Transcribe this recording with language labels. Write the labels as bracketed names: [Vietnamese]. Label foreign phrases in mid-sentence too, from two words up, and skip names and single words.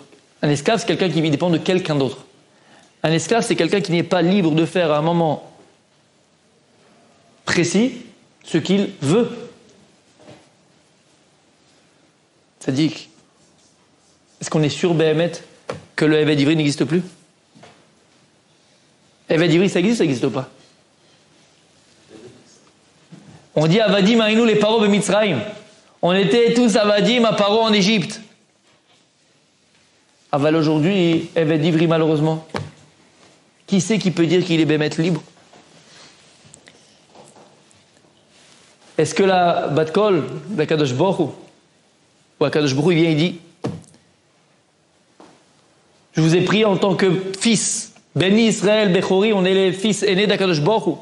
[French] Un esclave, c'est quelqu'un qui dépend de quelqu'un d'autre. Un esclave, c'est quelqu'un qui n'est pas libre de faire à un moment précis ce qu'il veut. C'est-à-dire, est-ce qu'on est sûr, Béhémet, que le [Hebrew] עבד עברי [French] n'existe plus? [Hebrew] עבד עברי, [French] ça existe ou pas? On dit [Hebrew] עבדים היינו לפרעה במצרים. [French] On était tous Avadim à paro en Égypte. Aval aujourd'hui, [Hebrew] עבד עברי [French] malheureusement. Qui c'est qui peut dire qu'il est Béhémet libre? Est-ce que la Bat-Kol d'Akadosh Baruch Hu, ou Akadosh Baruch Hu, il vient et dit je vous ai pris en tant que fils, [Hebrew] בני ישראל, [French] Bechori, on est les fils aînés d'Akadosh Baruch Hu.